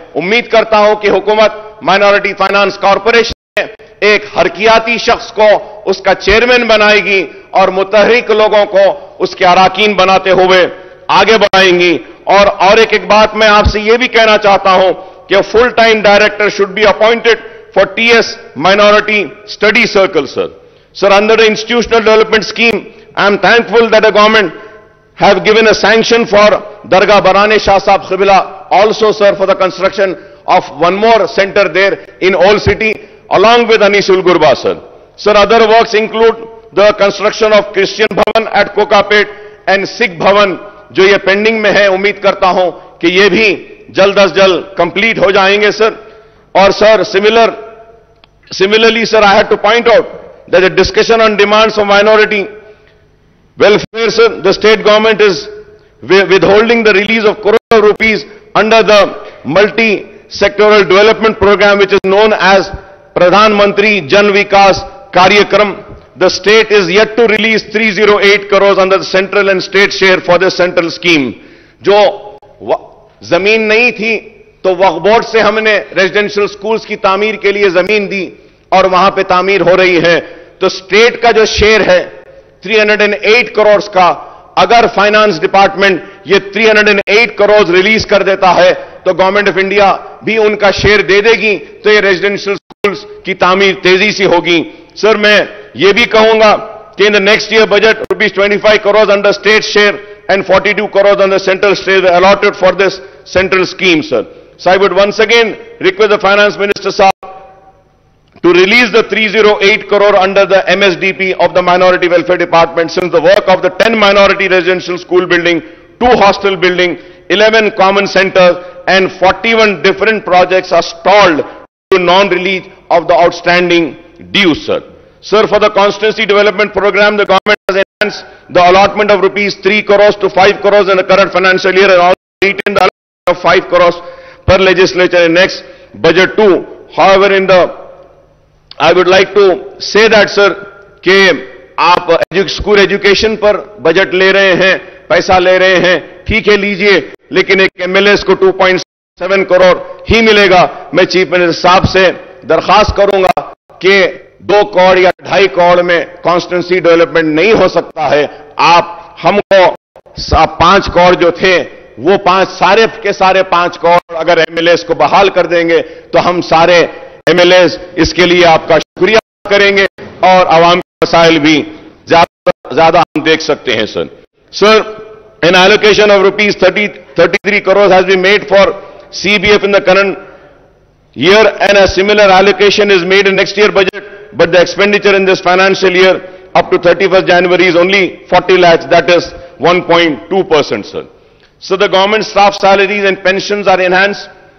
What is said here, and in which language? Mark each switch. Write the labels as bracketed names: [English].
[Urdu] امید کرتا ہوں کہ حکومت مائنورٹی فائنانس کارپوریشن میں ایک حرکیاتی شخص کو اس کا چیئرمین بنائے گی اور متحرک لوگوں کو اس کے اراکین بناتے ہوئے آگے بڑھائیں گی. اور ایک بات میں آپ سے یہ بھی کہنا چاہتا ہوں کہ [English] Full time director should be appointed for T S minority study circle. Sir under the institutional development scheme, I am thankful that the government have given a sanction for Dargah Barane Shah Sahib Qibla, also sir for the construction of one more center there in Old City along with Anisul Gurba sir. Sir, other works include the construction of Christian Bhavan at Kokapet and Sikh Bhavan [Urdu] جو یہ pending میں ہے. امید کرتا ہوں کہ یہ بھی جلد از جلد کمپلیٹ ہو جائیں گے سر. اور سر [English] similarly sir, I had to point out that the discussion on demands of minority welfare sir, the state government is withholding the release of crore rupees under the multi-sectoral development program which is known as Pradhan Mantri Jan Vikas Karyakram. The state is yet to release 308 crores under the central and state share for this central scheme. [Urdu] جو زمین نہیں تھی تو وقف board سے ہم نے residential schools کی تعمیر کے لیے زمین دی اور وہاں پہ تعمیر ہو رہی ہے. تو اسٹیٹ کا جو شیئر ہے 308 کروڑز کا، اگر فائنانس ڈپارٹمنٹ یہ 308 کروڑز ریلیز کر دیتا ہے تو گورنمنٹ آف انڈیا بھی ان کا شیئر دے دے گی تو یہ ریزیڈینشل سکولز کی تعمیر تیزی سے ہوگی. سر میں یہ بھی کہوں گا کہ [English] In the next year budget rupees 25 crores under state share and 42 crores under central share were allotted for this central scheme, sir. So I would once again request the finance minister sir to release the 308 crore under the MSDP of the minority welfare department, since the work of the 10 minority residential school building, 2 hostel building, 11 common centers and 41 different projects are stalled to non-release of the outstanding dues, sir. Sir, for the constituency development program, the government has enhanced the allotment of rupees 3 crores to 5 crores in the current financial year and also retained the allotment of 5 crores per legislature in next budget too. However, I would like to say that, sir, [Urdu] کہ آپ school education پر budget لے رہے ہیں، پیسہ لے رہے ہیں، ٹھیک ہے لیجئے، لیکن ایک ایم ایل ایس کو 2.7 کروڑ ہی ملے گا. میں چیف منسٹر صاحب سے درخواست کروں گا کہ 2 کروڑ یا 2.5 کروڑ میں کانسٹیٹوئنسی ڈیولپمنٹ نہیں ہو سکتا ہے. آپ ہم کو 5 کروڑ جو تھے وہ سارے کے سارے 5 کروڑ اگر ایم ایل ایس کو بحال کر دیں گے تو ہم سارے ایم ایل ایز اس کے لیے آپ کا شکریہ کریں گے اور عوام کے مسائل بھی زیادہ ہم دیکھ سکتے ہیں. [English] Sir an allocation of rupees 33 crores has been made for CBF in the current year and a similar allocation is made in next year budget, but the expenditure in this financial year up to 31st January is only 40 lakhs, that is 1.2%, sir. So the government staff salaries and pensions are enhanced